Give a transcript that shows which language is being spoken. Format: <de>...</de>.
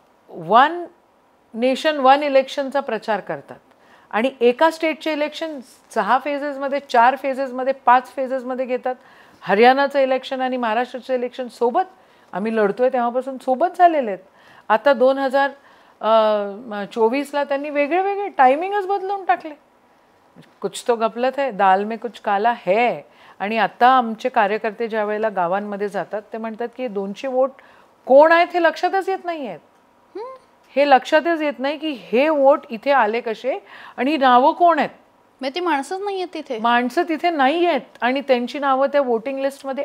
<mr>1 nation 1 इलेक्शनचा प्रचार करतात आणि एका स्टेटचे इलेक्शन 6 फेजेसमध्ये, 4 फेजेसमध्ये, 5 फेजेसमध्ये घेतात. हरियाणाचं इलेक्शन आणि महाराष्ट्राचं इलेक्शन सोबत आम्ही लढतोय तेव्हापासून सोबत झालेले आहेत. आता 2024ला त्यांनी वेगळे टायमिंगच बदलून टाकले.</mr> <hi>कुछ तो गफलत है, दाल में कुछ काला है.</hi> <mr>आणि आता आमचे कार्यकर्ते ज्या वेळेला गावांमध्ये जातात ते म्हणतात की 200 वोट कोण आहेत हे लक्षातच येत नाही आहेत. हे लक्षातच येत नाही की हे वोट इथे आले कसे आणि ही नावं कोण आहेत. ती माणसंच नाही आहेत तिथे, माणसं तिथे नाही आहेत आणि त्यांची नावं त्या वोटिंग लिस्टमध्ये</mr>